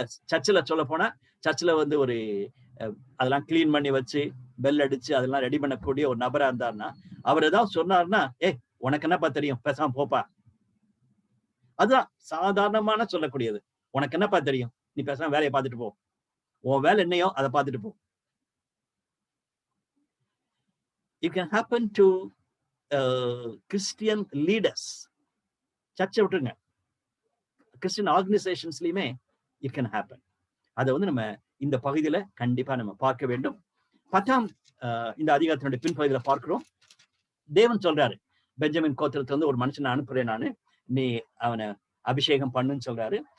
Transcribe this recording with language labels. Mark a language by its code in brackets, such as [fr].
[ta] சர்ச்சில் சொல்ல போனா, சர்ச்சில் வந்து ஒரு அதெல்லாம் கிளீன் பண்ணி வச்சு பெல் அடிச்சு அதெல்லாம் ரெடி பண்ணக்கூடிய ஒரு நபரா இருந்தாருன்னா, அவர் ஏதாவது சொன்னாருன்னா, உனக்கு என்னப்பா தெரியும், பேசாம போப்பா. அதுதான் சாதாரணமான சொல்லக்கூடியது. உனக்கு என்னப்பா தெரியும், நீ பேசாம வேலையை பார்த்துட்டு போ, உன் வேலை என்னையோ அதை பார்த்துட்டு போ. [en] It can happen to Christian leaders. [ta] சர்ச்சை விட்டுருங்க, கிறிஸ்டியன் ஆர்கனைசேஷன்ஸ்லயுமே [en] it can happen. [ta] அதை வந்து நம்ம இந்த பகுதியில கண்டிப்பா நம்ம பார்க்க வேண்டும். 10ஆம் இந்த அதிகாரத்தினுடைய பின்பகுதியில பார்க்கிறோம். தேவன் சொல்றாரு, பெஞ்சமின் கோத்திரத்துல வந்து ஒரு மனுஷனை அனுப்புறேன் நானு, நீ அவனை அபிஷேகம் பண்ணுன்னு சொல்றாரு.